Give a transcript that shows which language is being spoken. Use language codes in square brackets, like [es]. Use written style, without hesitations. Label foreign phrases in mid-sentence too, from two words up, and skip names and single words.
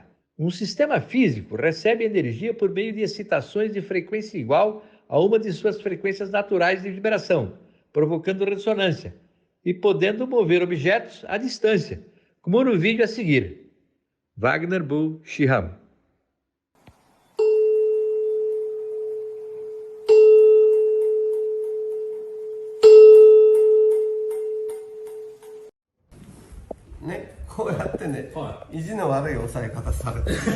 [pt] Um sistema físico recebe energia por meio de excitações de frequência igual a uma de suas frequências naturais de vibração, provocando ressonância e podendo mover objetos à distância, como no vídeo a seguir. Wagner Bull Shihan. [ja] こうやってね、意地の悪い押さえ方されてる。